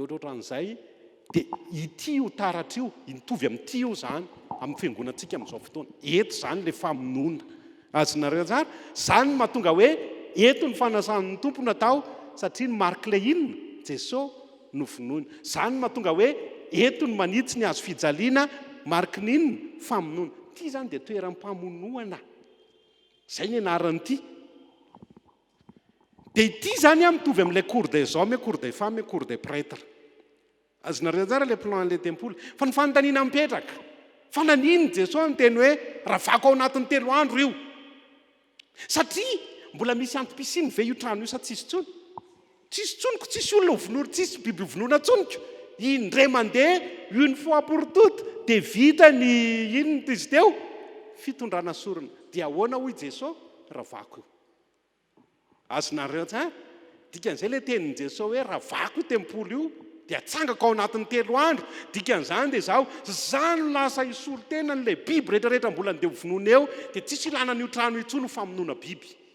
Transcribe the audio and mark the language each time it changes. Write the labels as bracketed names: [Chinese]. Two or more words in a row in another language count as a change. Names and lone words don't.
[Malagasy] ohatrohatran'izay dia ity io taratra io mitovy amin'ity io zany amin'ny fiangonantsika amin'izao fotoana eto zany le famonoana azonareo tsara zany mahatonga hoe eto ny fanasan'ny tompo natao satria ny marika le inona Jesosy no vonoina zany mahatonga hoe eto ny manitsy ny azo fijaliana marika ny inona famonoana ity zany dia toeram-pamonoana zay ny anaran'ity dia ity zany mitovy amin'ilay [French] cours des hommes cours des femmes cours des prêtres [Malagasy] azonareo tsara le plan an'ilay tempoly fa ny fanontaniana mipetraka fa nanino Jesosy ny teny hoe raha vako ao anatin'ny 3 andro io satria mbola misy antom-pisiny ve io trano io sa tsisy tsony tsisy tsoniko tsisy olona vonory tsisy biby vonoana tsoniko indray mandeha [French] une fois pour toutes [Malagasy] dia vita ny inona izy teo fitondrana sorona dia ahoana hoy Jesosy raha vako io azonareo tsara dikan'izay le tenin' Jesosy hoe raha vako io tempoly io dia atsangako ao anatin'ny 3 andro dikan'izany dia zaho zany lasa isolo tena n'lay biby rehetrarehetra mbola ndeha vonoana eo dia tsisy ilanan'io trano intsony ho famonoana biby